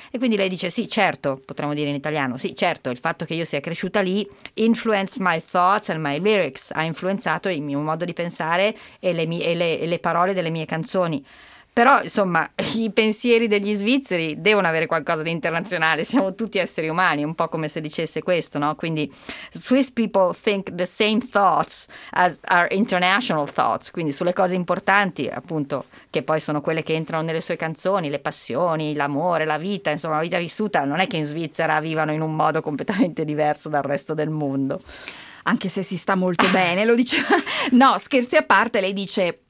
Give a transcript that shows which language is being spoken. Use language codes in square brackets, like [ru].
[it] E quindi lei dice: sì, certo, potremmo dire in italiano, sì, certo, il fatto che io sia cresciuta lì [en] influence my thoughts and my lyrics, [it] ha influenzato il mio modo di pensare e le parole delle mie canzoni. Però, insomma, i pensieri degli svizzeri devono avere qualcosa di internazionale. Siamo tutti esseri umani, un po' come se dicesse questo, no? [en] Quindi, Swiss people think the same thoughts as our international thoughts. [it] Quindi, sulle cose importanti, appunto, che poi sono quelle che entrano nelle sue canzoni, le passioni, l'amore, la vita, insomma, la vita vissuta. Non è che in Svizzera vivano in un modo completamente diverso dal resto del mondo. Anche se si sta molto bene, lo diceva. No, scherzi a parte, lei dice...